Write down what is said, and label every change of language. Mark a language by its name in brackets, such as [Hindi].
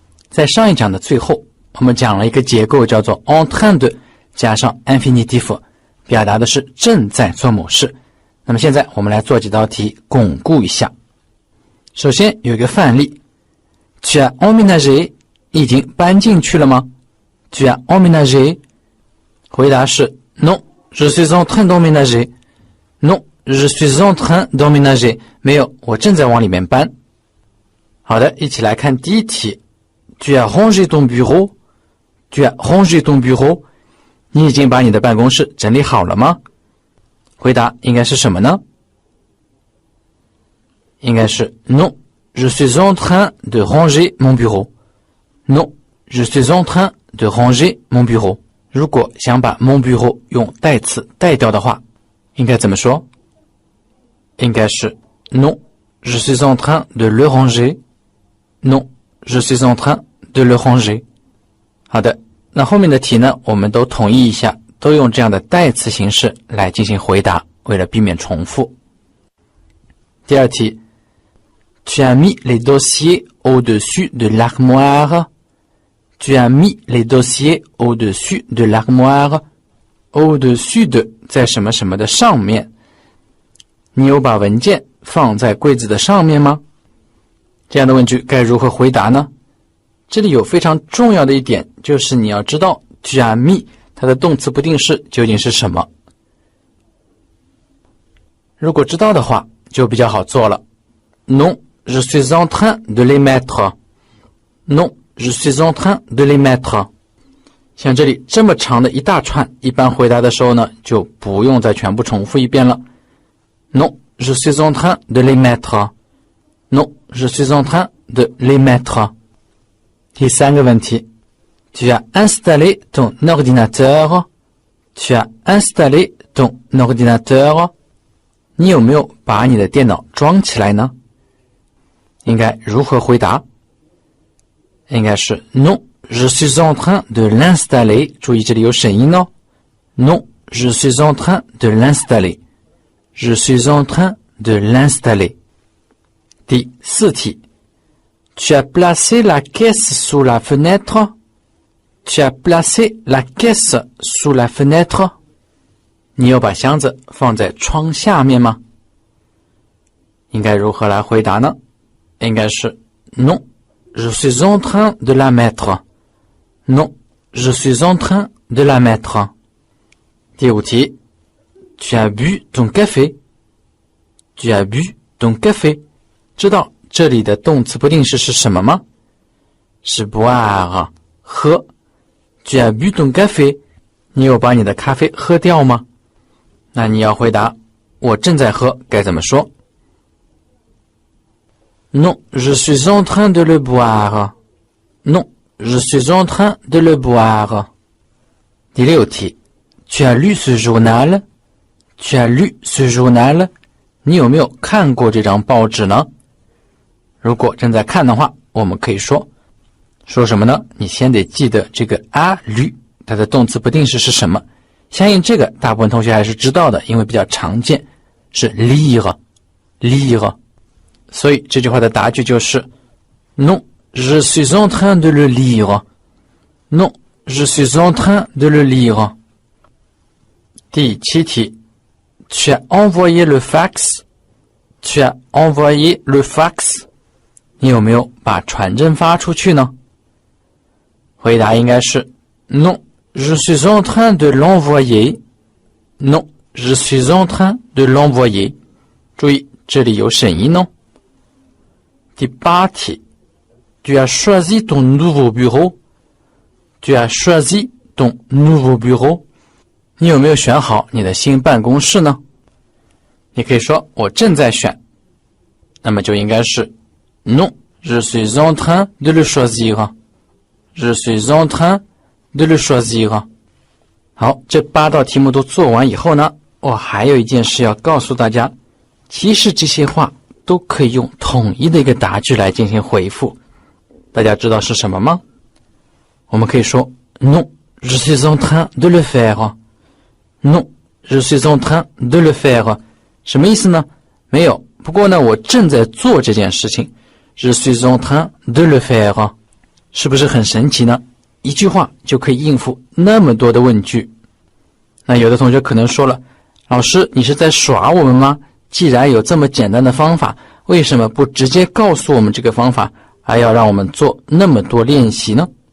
[Chinese] 在上一讲的最后，我们讲了一个结构叫做 [French] en train de [Chinese] 加上 infinitif， 表达的是正在做某事。那么现在我们来做几道题巩固一下。首先有一个范例 [French] Tu as emménagé， [Chinese] 已经搬进去了吗？ [French] Tu as emménagé， [Chinese] 回答是 [French] Non， je suis en train d'emménager。Non, je suis en train d'emménager. [Chinese] 没有，我正在往里面搬。好的，一起来看第一题。 [French] Tu as rangé ton bureau? Tu as rangé ton bureau? [Chinese] 你已经把你的办公室整理好了吗？回答应该是什么呢？应该是 [French] Non, je suis en train de ranger mon bureau. Non, je suis en train de ranger mon bureau. [Chinese] 如果想把 [French] mon bureau [Chinese] 用代词代掉的话，应该怎么说？应该是 [French] Non, je suis en train de le ranger. Non, je suis en train de le ranger. [Chinese] 好的，那后面的题呢，我们都统一一下，都用这样的代词形式来进行回答，为了避免重复。第二题 [French] Tu as mis les dossiers au-dessus de l'armoire. Tu as mis les dossiers au-dessus de l'armoire. [Chinese] au-dessus的在什么什么的上面，你有把文件放在柜子的上面吗？这样的问句该如何回答呢？这里有非常重要的一点，就是你要知道 [French] tu as mis [Chinese] 它的动词不定式究竟是什么。如果知道的话，就比较好做了。 [French] Non, je suis en train de les mettre. Non, je suis en train de les mettre. [Chinese] 像这里这么长的一大串，一般回答的时候呢，就不用再全部重复一遍了。 [French] Non, je suis en train de les mettre. Non, je suis en train de les mettre. [Chinese] 第三个问题 [French] Tu as installé ton ordinateur. Tu as installé ton ordinateur. [Chinese] 你有没有把你的电脑装起来呢？应该如何回答？应该是 [French] Non.Je suis en train de l'installer. [Chinese] 注意这里有省音哦。 [French] Non, je suis en train de l'installer. Je suis en train de l'installer. [Chinese] 第四题 [French] Tu as placé la caisse sous la fenêtre. Tu as placé la caisse sous la fenêtre. [Chinese] 你有把箱子放在窗下面吗？应该如何来回答呢？应该是 [French] Non, je suis en train de la mettre.Non, je suis en train de la mettre. [Chinese] 第五题 [French] Tu as bu ton café. Tu as bu ton café. [Chinese] 知道这里的动词不定式是什么吗？是 [French] boire 喝。Tu as bu ton café. [Chinese] 你有把你的咖啡喝掉吗？那你要回答我正在喝该怎么说？ [French] Non, je suis en train de le boire. Non.Je suis en train de le boire. [Chinese] 第六题 [French] Tu as lu ce journal? Tu as lu ce journal? [Chinese] 你有没有看过这张报纸呢？如果正在看的话，我们可以说什么呢？你先得记得这个 a lu 它的动词不定式是什么。相应这个大部分同学还是知道的，因为比较常见，是 lire。所以这句话的答句就是 [French] Non.Je suis en train de le lire. Non, je suis en train de le lire. [Chinese] 第七题 [French] Tu as envoyé le fax. Tu as envoyé le fax. [Chinese] 你有没有把传真发出去呢？回答应该是 [French] Non, je suis en train de l'envoyer. Non, je suis en train de l'envoyer. [Chinese] 注意，这里有省音哦。第8题 [French] Tu as choisi ton nouveau bureau. Tu as choisi ton nouveau bureau. [Chinese] 你有没有选好你的新办公室呢？你可以说我正在选，那么就应该是 [French] Non, je suis en train de le choisir. Je suis en train de le choisir. [Chinese] 好，这8道题目都做完以后呢，我还有一件事要告诉大家，其实这些话都可以用统一的一个答句来进行回复。大家知道是什么吗？我们可以说 [French] Non, je suis en train de le faire. Non, je suis en train de le faire. [Chinese] 什么意思呢？没有，不过呢，我正在做这件事情。 [French] Je suis en train de le faire. [Chinese] 是不是很神奇呢？一句话就可以应付那么多的问句。那有的同学可能说了，老师，你是在耍我们吗？既然有这么简单的方法，为什么不直接告诉我们这个方法，还要让我们做那么多练习呢？